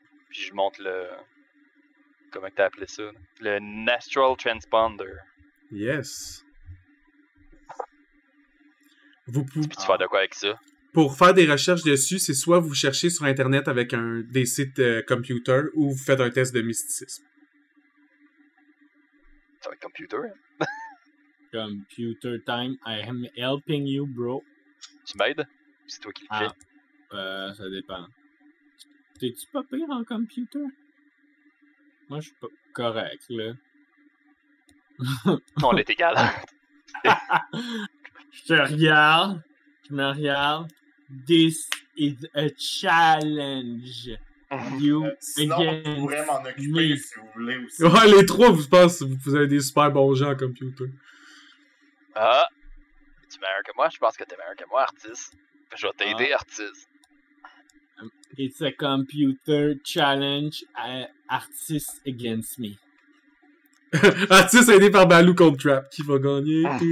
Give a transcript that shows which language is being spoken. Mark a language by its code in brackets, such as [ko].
[fr] Puis je montre le... Comment t'as appelé ça? Le Natural Transponder. [en] Yes. [fr] Vous pouvez... Puis tu fais de quoi avec ça? Pour faire des recherches dessus, c'est soit vous cherchez sur Internet avec des sites computer ou vous faites un test de mysticisme. Ça va être computer. [en] Computer time, I am helping you, bro. [fr] Tu m'aides? C'est toi qui le fais. Ça dépend. T'es-tu pas pire en computer? Moi, je suis pas correct, là. On est égal. Je me regarde. [en] This is a challenge. You [fr] Sinon, on pourrait m'en occuper si vous voulez aussi. Ouais, les trois, vous avez des super bons gens en computer. Ah! Tu es meilleur que moi? Je pense que t'es meilleur que moi, artiste. Je vais t'aider, artiste. [en] It's a computer challenge, artist against me. [fr] Artiste aidé par Baloo contre Trap. Qui va gagner?